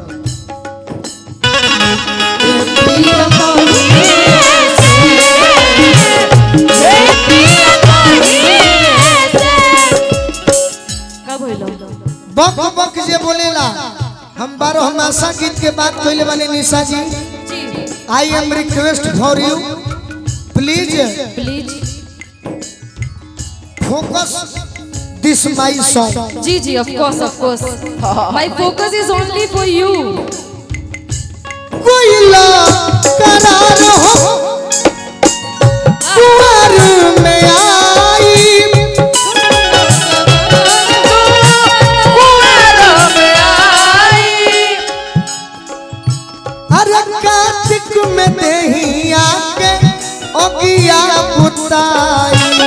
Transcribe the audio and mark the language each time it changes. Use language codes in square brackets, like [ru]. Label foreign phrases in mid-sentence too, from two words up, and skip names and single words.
[bho] पिया कोई ऐसे पिया कोई ऐसे कब होइलो बक बक जे बोलेला हम 12 मासा गीत के बात कइले वाले निशा जी जी [en] I am request for you please प्लीज focus this my song [bho] जी जी [en] of course my focus is only for you [bho] कोयला करार हो कुंवर में आई अरे कार्तिक में देही आके ओगिया पुताई